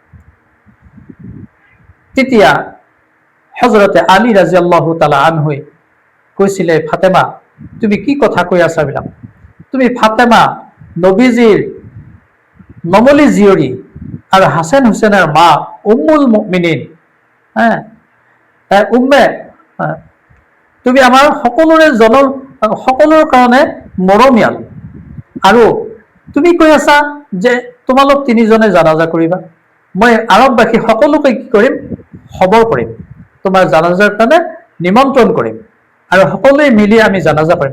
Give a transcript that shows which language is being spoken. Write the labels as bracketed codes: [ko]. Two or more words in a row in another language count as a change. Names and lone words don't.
[as] তেতিয়া হযৰতে আলী [ar] رضي الله تعالى عنه [as] কৈছিলে ফাতেমা তুমি কি কথা কৈ আছা বিলাক? তুমি ফাতেমা নবীজিৰ নমলী জীয়ৰী আৰু হাছান হুছেইনৰ মা [ar] أم المؤمنين, [as] উম্মে, তুমি আমাৰ সকলোৰে কাৰণে মৰমীয়াল। আৰু তুমি কৈ আছা যে তোমালোক তিনিজনে জানাজা কৰিবা, মই আৰববাসী সকলোকে কি কৰিম খবৰ কৰিম, তোমাৰ জানাজাৰ কাৰণে নিমন্ত্ৰণ কৰিম আৰু সকলোৱে মিলি আমি জানাজা কৰিম।